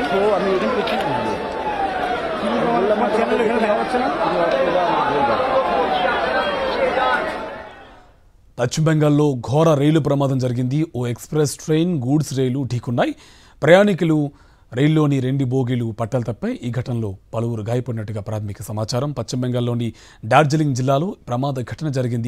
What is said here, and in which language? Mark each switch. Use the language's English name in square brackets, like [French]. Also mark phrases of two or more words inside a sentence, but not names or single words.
[Bangla] তো আমি এখানে করছি আমার চ্যানেল এখানে দেখা হচ্ছে না। [Telugu] పశ్చిమ బెంగాల్లో ఘోర రైలు ప్రమాదం జరిగింది. ఓ [English] express train [Telugu] గూడ్స్ రైలు ఢీకొన్నాయి. ప్రయాణికులు రైల్లోని 2 బోగీలు పట్టాలు తప్పాయి. ఈ ఘటనలో పలువురు గాయపడినట్టుగా ప్రాథమిక సమాచారం. పశ్చిమ బెంగాల్లోని డార్జిలింగ్ జిల్లాలో ప్రమాద ఘటన జరిగింది.